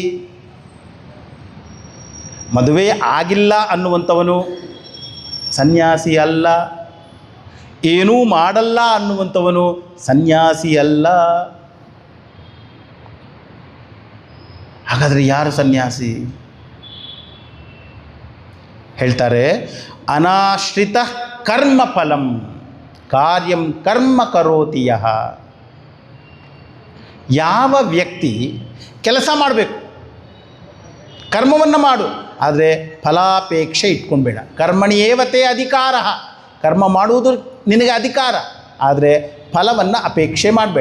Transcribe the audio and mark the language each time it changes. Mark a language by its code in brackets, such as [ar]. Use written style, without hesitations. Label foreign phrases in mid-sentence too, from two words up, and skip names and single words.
[kn] ಮದುವೆ ಆಗಿಲ್ಲ ಅನ್ನುವಂಥವನು ಸನ್ಯಾಸಿ ಅಲ್ಲ, ಏನೂ ಮಾಡಲ್ಲ ಅನ್ನುವಂಥವನು ಸನ್ಯಾಸಿ ಅಲ್ಲ. ಹಾಗಾದರೆ ಯಾರು ಸನ್ಯಾಸಿ? [sa] ಹೇಳ್ತಾರೆ, ಅನಾಶ್ರಿತ ಕರ್ಮಫಲಂ ಕಾರ್ಯಂ ಕರ್ಮ ಕರೋತಿ ಯಃ. [kn] ಯಾವ ವ್ಯಕ್ತಿ ಕೆಲಸ ಮಾಡಬೇಕು, ಕರ್ಮವನ್ನು ಮಾಡು, ಆದರೆ ಫಲಾಪೇಕ್ಷೆ ಇಟ್ಕೊಂಡ್ಬೇಡ. [sa] ಕರ್ಮಣಿಯೇವತೆ ಅಧಿಕಾರ, [kn] ಕರ್ಮ ಮಾಡುವುದು ನಿನಗೆ ಅಧಿಕಾರ, ಆದರೆ ಫಲವನ್ನು ಅಪೇಕ್ಷೆ ಮಾಡಬೇಡ.